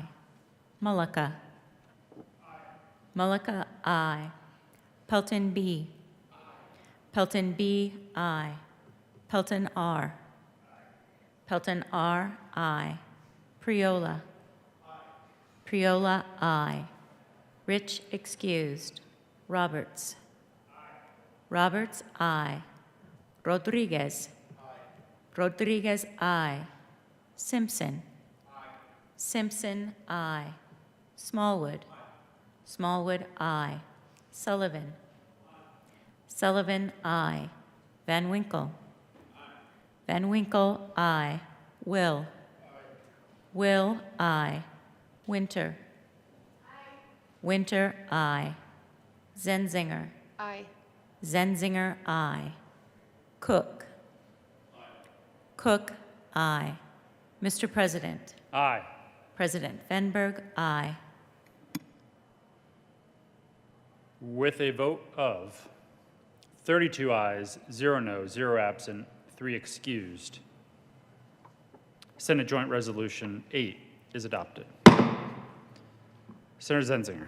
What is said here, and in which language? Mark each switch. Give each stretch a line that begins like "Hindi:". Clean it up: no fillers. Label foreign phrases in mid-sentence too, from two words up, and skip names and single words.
English: Mullica. Mullica, aye. Pelton B. Pelton B, aye. Pelton R. Pelton R, aye. Priola. Priola, aye. Rich, excused. Roberts. Roberts, aye. Rodriguez. Rodriguez, aye. Simpson. Simpson, aye. Smallwood. Smallwood, aye. Sullivan. Sullivan, aye. Van Winkle. Van Winkle, aye. Will. Will, aye. Winter. Winter, aye. Zenzinger. Aye. Zenzinger, aye. Cook. Cook, aye. Mr. President. Aye. President Venberg, aye. With a vote of 32 ayes, 0 no, 0 absent, 3 excused, Senate Joint Resolution 8 is adopted. Senator Zenzinger.